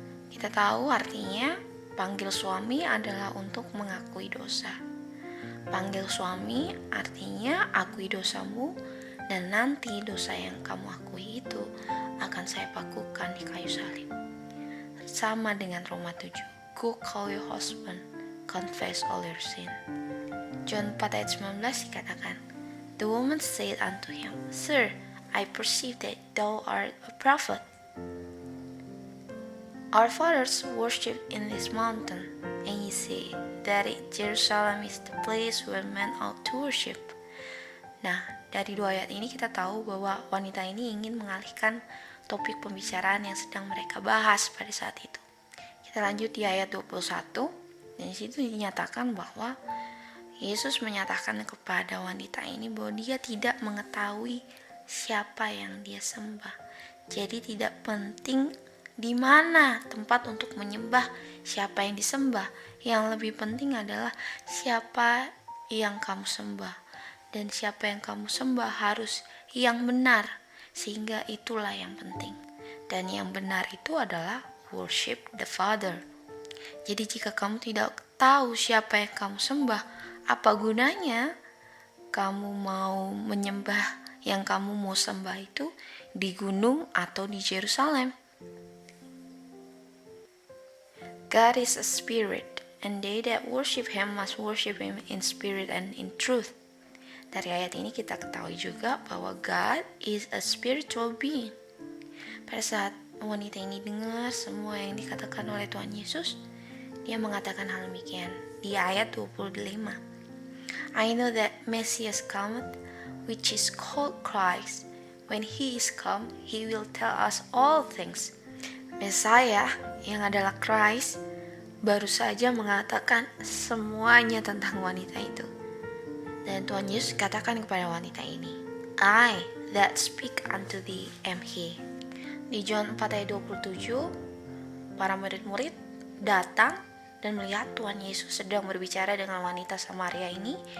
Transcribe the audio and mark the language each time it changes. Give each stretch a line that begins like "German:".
Indonesian: Kita tahu artinya panggil suami adalah untuk mengakui dosa. Panggil suami artinya akui dosamu, dan nanti dosa yang kamu akui itu akan saya pakukan di kayu salib. Sama dengan Roma 7.
English: Go call your husband, confess all your sin. John 4
Indonesian: ayat 19 dikatakan,
English: the woman said unto him, Sir, I perceive that thou art a prophet. Our fathers worshipped in this mountain, and ye say that Jerusalem is the place where men ought to worship.
Indonesian: Nah, dari 2 ayat ini kita tahu bahwa wanita ini ingin mengalihkan topik pembicaraan yang sedang mereka bahas pada saat itu. Kita lanjut di ayat 21, dan di situ dinyatakan bahwa Yesus menyatakan kepada wanita ini bahwa dia tidak mengetahui siapa yang dia sembah. Jadi tidak penting di mana tempat untuk menyembah, siapa yang disembah. Yang lebih penting adalah siapa yang kamu sembah. Dan siapa yang kamu sembah harus yang benar, sehingga itulah yang penting. Dan yang benar itu adalah
English: worship the Father.
Indonesian: Jadi jika kamu tidak tahu siapa yang kamu sembah, apa gunanya kamu mau menyembah yang kamu mau sembah itu di gunung atau di Yerusalem?
English: God is a spirit, and they that worship him must worship him in spirit and in truth.
Indonesian: Dari ayat ini kita ketahui juga bahwa
English: God is a spiritual being.
Indonesian: Pada saat wanita ini dengar semua yang dikatakan oleh Tuhan Yesus, dia mengatakan hal demikian di ayat 25.
English: I know that Messias cometh, which is called Christ. When he is come, he will tell us all things.
Indonesian: Mesias yang adalah Christ baru saja mengatakan semuanya tentang wanita itu. Dan Tuhan Yesus katakan kepada wanita ini,
English: I that speak unto thee am he.
Indonesian: Di John 4 ayat 27, para murid-murid datang dan melihat Tuhan Yesus sedang berbicara dengan wanita Samaria ini.